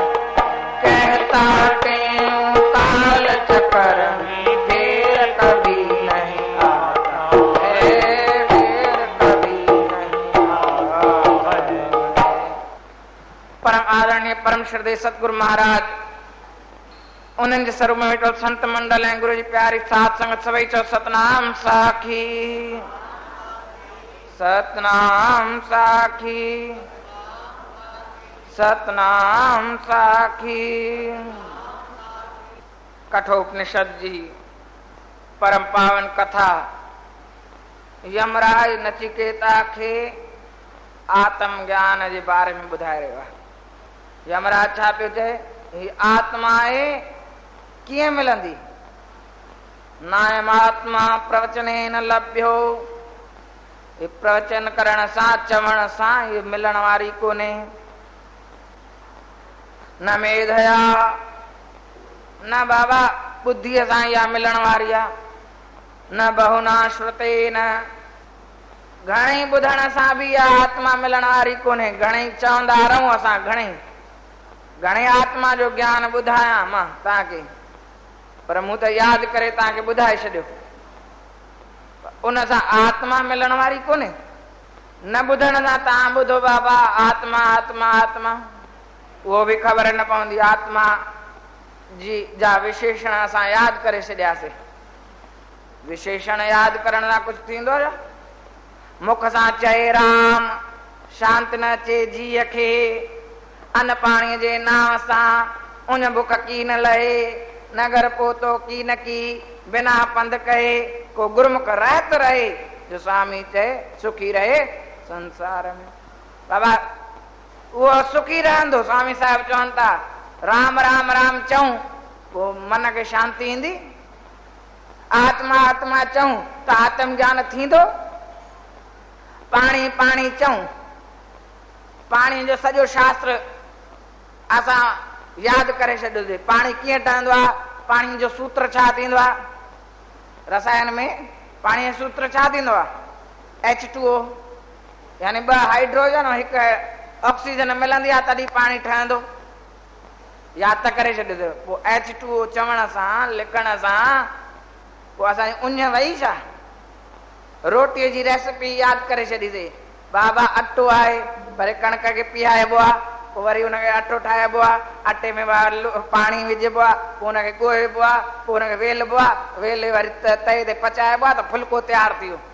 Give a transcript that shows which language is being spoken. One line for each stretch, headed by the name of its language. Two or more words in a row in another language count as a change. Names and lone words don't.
Hindi: कहता तें काल चक्कर में फिर कभी नहीं आता है। फिर कभी नहीं आता है।
Sindhi: परम आदरणीय परम श्रद्धेय सतगुरु महाराज उन्हनि जे स्वरूप में वेठल संत मंडल ऐं गुरु जी प्यारी साध संगत सभई चओ सतनाम साखी, सतनाम साखी, सतनाम साखी। कठोपनिषद जी परम पावन कथा यमराज नचिकेता खे आत्म ज्ञान जे बारे में ॿुधाए रहियो आहे। यमराज छा पियो चए, ही आत्मा आहे कीअं मिलंदी।
Sanskrit: नायम आत्मा प्रवचने न लभ्यो।
Sindhi: ये प्रवचन करण सां चवण सां ये मिलण वारी कोन्हे।
Sanskrit: न मेधया,
Sindhi: न बाबा बुद्धीअ सां इहा मिलण वारी आहे।
Sanskrit: न बहुना श्रुते,
Sindhi: न घणेई ॿुधण सां बि इहा आत्मा मिलण वारी कोन्हे। घणेई चवंदा रहूं असां, घणेई आत्मा जो ज्ञान ॿुधायां मां तव्हांखे, पर मूं त यादि करे तव्हांखे ॿुधाए छॾियो। उन सां आत्मा मिलण वारी कोन्हे। न ॿुधण सां तव्हां ॿुधो बाबा आत्मा आत्मा आत्मा, उहो बि ख़बर न पवंदी। आत्मा जी जा विशेषण असां यादि करे छॾियासीं। विशेषण यादि करण सां कुझु थींदो छा? मुख सां चए राम, शांति न अचे जीअ खे। अन पाणीअ जे नाव सां उन बुख की न लहे। नगर पोतो की न की बिना पंध कहे को गुरमुख रहत रहे, जो स्वामी चए सुखी रहे संसार में। बाबा वो सुखी रहंदो। स्वामी साहब चवनि था राम राम राम चऊं वो मन के शांति ईंदी, आत्मा आत्मा चऊं त आत्म ज्ञान थींदो, पाणी पाणी चऊं पाणी जो सॼो शास्त्र असां यादि करे छॾियोसीं। पाणी कीअं ठहंदो आहे, पाणी जो सूत्र छा थींदो आहे, रसायन में पाणी जो सूत्र छा थींदो आहे, H2O, यानी 2 हाइड्रोजन और 1 ऑक्सीजन मिलंदी आहे तॾहिं पाणी ठहंदो। यादि त करे छॾियोसीं। पोइ H2O चवण सां लिखण सां पोइ असांजी उञ वई छा? रोटीअ जी रेसिपी यादि करे छॾीसीं। बाबा अटो आहे, वरी कणक खे पीहाइबो आहे, पोइ वरी हुनखे अटो ठाहिबो आहे, अटे में पाणी विझिबो आहे, पोइ हुनखे ॻोहिबो आहे, पोइ हुनखे वेलबो आहे, वेले वरी तए ते पचाइबो आहे त फुल्को तयारु थी वियो।